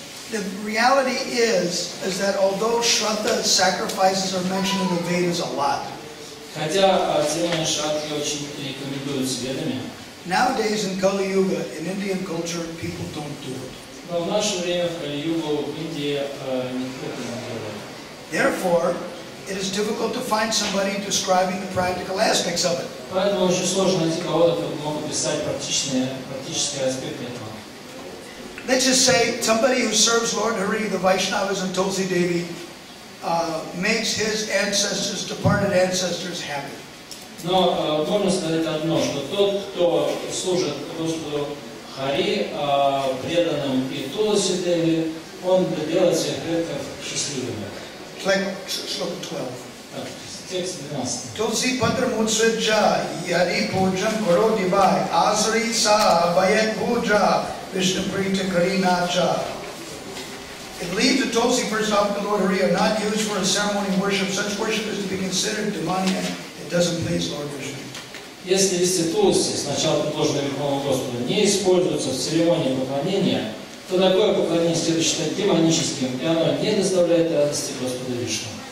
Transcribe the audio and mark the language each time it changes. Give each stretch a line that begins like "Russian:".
English: The reality is that although Shraddha sacrifices are mentioned in the Vedas a lot,
Russian: Хотя церемония Шрадхи очень рекомендуется ведами,
English: nowadays in Kali Yuga, in Indian culture, people don't do it.
Russian: но в наше время в Кали-югу в Индии никто это не делает.
English: Therefore, it is difficult to find somebody describing the practical aspects of it.
Russian: Поэтому очень сложно найти кого-то, кто мог описать практические аспекты этого.
English: Let's just say somebody who serves Lord Hari, the Vaishnavas and Tulsi Devi, makes his ancestors, departed ancestors, happy.
Russian: Но можно сказать одно, что тот, кто служит Господу Хари, преданным и Туласи Деви, он делает своих предков счастливыми.
English: Shloka 12.
Russian: Текст 12.
Sanskrit: Tulsi Patra Mutsridja, Yadi Pujam Koro Divai, Asri Sa, Bayat Puja, Vishnu Prita Karinacha.
English: If leaves of Tulsi first offered to Lord Hari are not used for a ceremony of worship, such worship is to be considered demoniac. It doesn't please Lord Vishnu.
Russian: Если листья Тулси, сначала предложенные Верховному Господу, не используются в церемонии поклонения, то такое поклонение следует считать демоническим, и оно не доставляет радости Господу Вишну.